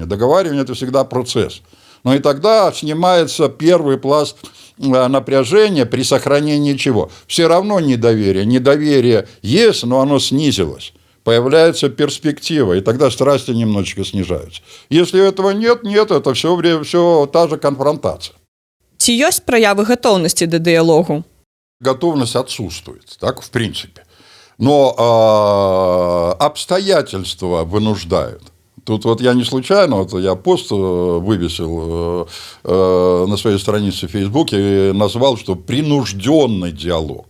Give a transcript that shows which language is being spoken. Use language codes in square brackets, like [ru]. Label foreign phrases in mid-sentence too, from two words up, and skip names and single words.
[ru] Договаривание – это всегда процесс. Но и тогда снимается первый пласт напряжения при сохранении чего? Все равно недоверие. Недоверие есть, но оно снизилось. Появляется перспектива, и тогда страсти немножечко снижаются. Если этого нет, это все та же конфронтация. [be] Ці ёсць праявы гатоўнасці да дыялогу? [ru] Готовность отсутствует, так, в принципе. Но обстоятельства вынуждают. Тут вот я не случайно, вот я пост вывесил на своей странице в Фейсбуке и назвал, что принужденный диалог.